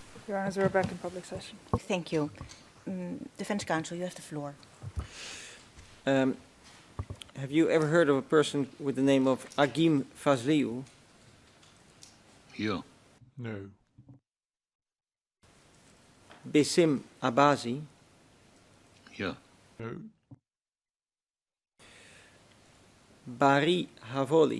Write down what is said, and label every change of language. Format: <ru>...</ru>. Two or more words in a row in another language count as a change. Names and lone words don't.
<en>Your Honours, we're back in public session. Thank you. Defense counsel, you have the floor. Have you ever heard of a person with the name of Agim Fazliou? Yeah. No. Besim Abazi? Yeah. No. Bari Havoli?</en>